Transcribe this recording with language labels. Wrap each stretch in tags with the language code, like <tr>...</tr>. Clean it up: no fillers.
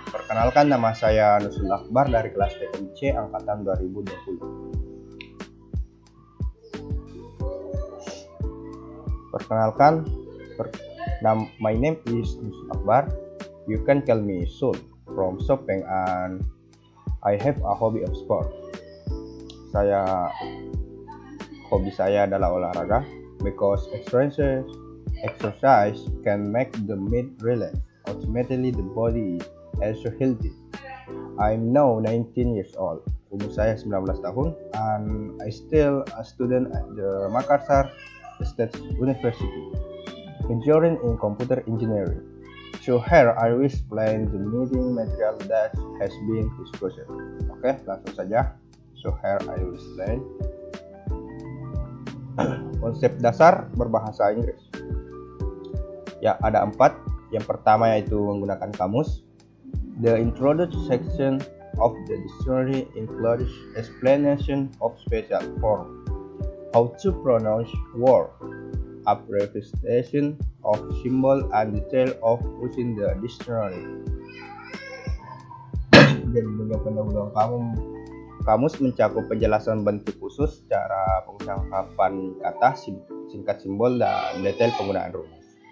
<id>Perkenalkan, nama saya Nusul Akbar dari kelas TMC angkatan 2020. Perkenalkan,</id> <en>my name is Nusul Akbar. You can call me Sul from Sopeng, and I have a hobby of sport.</en> <id>Hobi saya adalah olahraga</id> <en>because exercise can make the mind relax. Ultimately, the body is also healthy. I'm now 19 years old.</en> <id>Umur saya 19 tahun</id> <en>and I still a student at the Makassar State University, majoring in computer engineering. So here I will explain the meeting material that has been discussed.</en> <id>Oke, langsung saja.</id> <en>So here I will explain</en> <id>konsep dasar berbahasa Inggris. Ya, ada 4. Yang pertama yaitu menggunakan kamus. The introduction section of the dictionary includes explanation of special form, how to pronounce word, abbreviation of symbol, and detail of using the dictionary. Dan pendahuluan kamus mencakup penjelasan bentuk khusus, cara pengungkapan kata, singkat simbol, dan detail penggunaan rumus.</id>